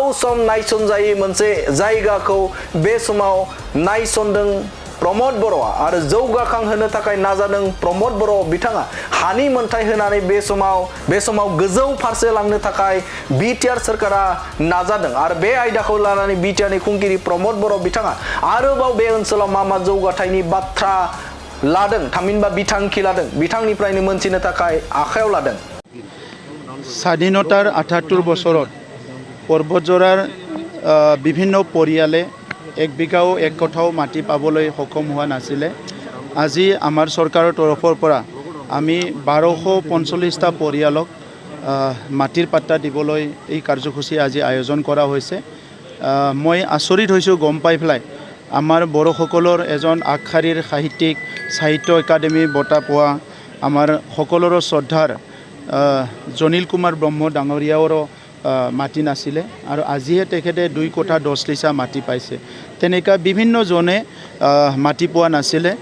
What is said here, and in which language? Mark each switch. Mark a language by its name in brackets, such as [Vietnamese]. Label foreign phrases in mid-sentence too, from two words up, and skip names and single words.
[Bodo] सम नायसनजायै मोनसे जायगाखौ बे समाव नायसनदों प्रमोद बर'आ आरो जौगाखांहोनो थाखाय नाजादों प्रमोद बर' बिथाङा हानि मोनथाय होनानै बे समाव गोजौ फारसे लांनो थाखाय बिटिआर सरकारा नाजादों आरो बे आयदाखौ लानानै बिटिआरनि खुंगिरि प्रमोद बर' बिथाङा आरोबाव बे ओनसोलाव मा जौगाथायनि बाथ्रा लादों थामहिनबा बिथांखि लादों बिथांनिफ्रायनो मोनथिनो थाखाय आखायाव लादों [Assamese] স্বাধীনতাৰ ৭৮ বছৰত বতঝৰাৰ বিভিন্ন পৰিয়ালে 1 বিঘাও 1 কোঠাও মাটি পাবলৈ সক্ষম হোৱা নাছিলে আজি আমাৰ চৰকাৰৰ তৰফৰ পৰা আমি 1245টা পৰিয়ালক মাটিৰ পাট্টা দিবলৈ এই কাৰ্যসূচী আজি আয়োজন কৰা হৈছে মই আচৰিত হৈছোঁ গম পাই পেলাই আমাৰ বড়োসকলৰ এজন আগশাৰীৰ সাহিত্যিক সাহিত্য একাডেমি বঁটা পোৱা আমাৰ সকলোৰে শ্ৰদ্ধাৰ জনিল কুমাৰ ব্ৰহ্ম ডাঙৰীয়াৰো মাটি নাছিলে আৰু আজিহে তেখেতে 2 কোঠা 10 লিছা মাটি পাইছে তেনেকা বিভিন্ন জনে মাটি পোৱা নাছিলে